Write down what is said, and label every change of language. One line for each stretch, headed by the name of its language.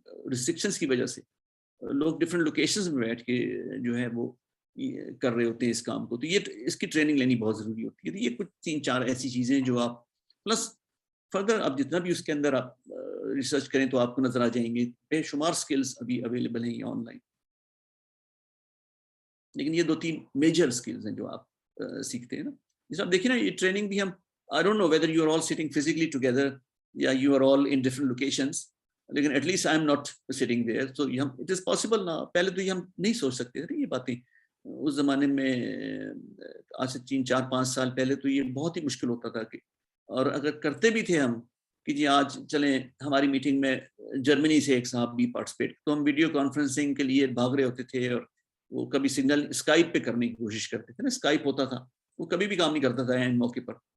Urdu: Restrictions کی وجہ سے لوگ ڈفرینٹ لوکیشنز میں بیٹھ کے جو ہے وہ کر رہے ہوتے ہیں اس کام کو, تو یہ اس کی ٹریننگ لینی بہت ضروری ہوتی ہے. تو یہ کچھ 3-4 ایسی چیزیں جو آپ پلس فردر آپ جتنا بھی اس کے اندر آپ ریسرچ کریں تو آپ کو نظر آ جائیں گے, بے شمار سکلز ابھی اویلیبل ہیں یہ آن لائن, لیکن یہ 2-3 میجر سکلز ہیں جو آپ سیکھتے ہیں نا. جیسے آپ دیکھیں نا یہ ٹریننگ بھی ہم
English: I don't know whether you are all sitting physically together
Urdu: یا
English: you are all in different locations,
Urdu: لیکن
English: at least I am not sitting there, so it is possible نا.
Urdu: پہلے تو یہ ہم نہیں سوچ سکتے تھے یہ باتیں اس زمانے میں, آج سے 3-4-5 سال پہلے تو یہ بہت ہی مشکل ہوتا تھا کہ, اور اگر کرتے بھی تھے ہم کہ جی آج چلیں ہماری میٹنگ میں جرمنی سے ایک صاحب بھی پارٹیسپیٹ, تو ہم ویڈیو کانفرنسنگ کے لیے بھاگ رہے ہوتے تھے اور وہ کبھی سگنل اسکائپ پہ کرنے کی کوشش کرتے تھے نا, اسکائپ ہوتا تھا وہ کبھی بھی کام نہیں کرتا تھا اینڈ موقع پر.